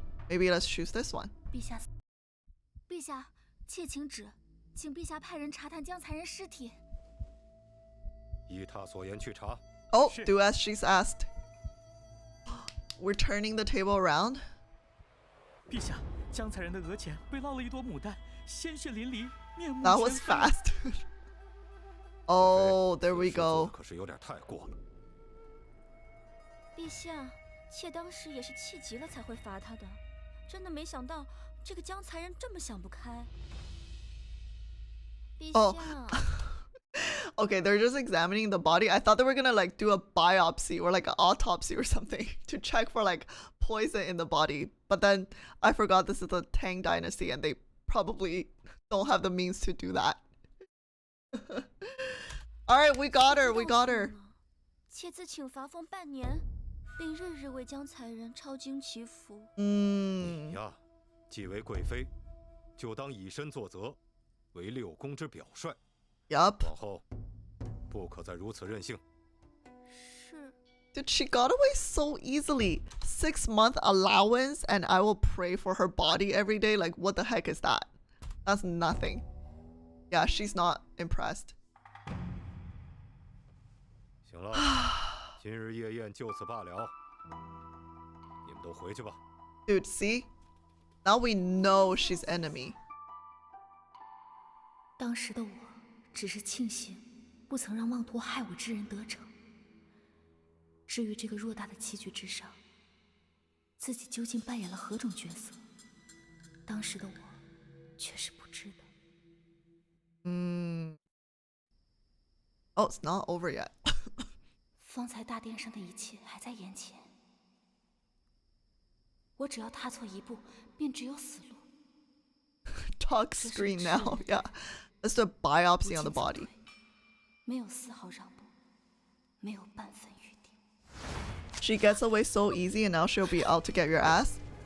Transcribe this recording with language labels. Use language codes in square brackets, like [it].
[en] Maybe let's choose this one. [zh] 陛下，妾请旨，请陛下派人查探江才人尸体。依他所言去查。 [en] Oh, do as she's asked. We're turning the table around. [zh] 陛下，江才人的额前被烙了一朵牡丹，鲜血淋漓，面目。 [en] That was fast. Oh, there we go. [zh] 可是有点太过了。陛下，妾当时也是气急了才会罚他的，真的没想到这个江才人这么想不开。陛下。 [en] Okay, they're just examining the body. I thought they were gonna like do a biopsy or like an autopsy or something to check for like poison in the body. But then I forgot this is the Tang Dynasty and they probably don't have the means to do that. All right, we got her. We got her. [zh] 妾自请罚俸半年。并日日为江才人抄经祈福。你呀，既为贵妃，就当以身作则，为六宫之表率。 [en] Yup. [zh] 往后不可再如此任性。是。 [en] Dude, she got away so easily. 6-month allowance, and I will pray for her body every day. Like, what the heck is that? That's nothing. Yeah, she's not impressed. [zh] 行了，今日夜宴就此罢了。你们都回去吧。 [en] Dude, see? Now we know she's enemy. [zh] 当时的我只是庆幸不曾让妄图害我之人得逞。至于这个偌大的棋局之上，自己究竟扮演了何种角色，当时的我却是不知的。 [en] Oh, it's not over yet. [zh] 方才大殿上的一切还在眼前，我只要踏错一步，便只有死路。 [en] Talk screen now. Yeah. Let's do a biopsy on the body. [zh] 没有丝毫让步，没有半分余地。 [en] She gets away so easy, and now she'll be out to get your ass.